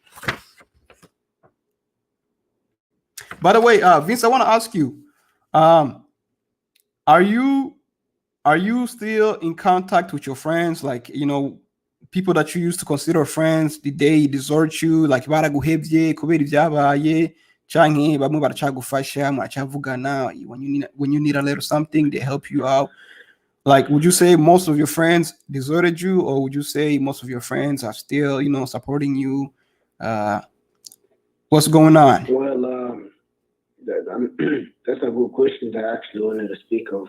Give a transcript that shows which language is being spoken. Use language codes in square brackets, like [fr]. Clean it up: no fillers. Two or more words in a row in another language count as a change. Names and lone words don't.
[en] By the way, Vince, I want to ask you, um, are you are you still in contact with your friends? Like, people that you used to consider friends, did they desert you? Like, [rn] baraguhevye kubera ibyabaye canke bamwe baracagufasha muracavugana [en] when you need a little something, they help you out. Like, would you say most of your friends deserted you, or would you say most of your friends are still, supporting you? Uh, what's going on? Well, that's a good question that I actually wanted to speak of.